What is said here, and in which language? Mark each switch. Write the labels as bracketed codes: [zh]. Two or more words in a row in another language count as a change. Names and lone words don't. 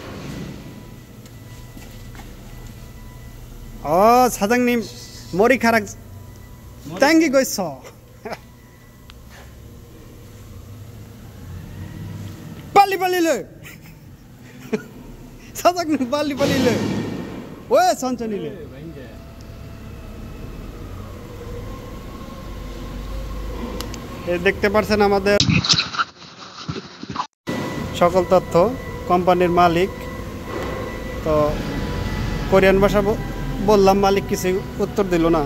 [ko] 사장님 머리카락 당기고 있어. 빨리 일. 사장님 빨리 일. 왜 천천히 일? [bn] দেখতে পারছেন আমাদের সকল তথ্য কোম্পানির মালিক। তো কোরিয়ান ভাষা বললাম, মালিক কিছু উত্তর দিল না।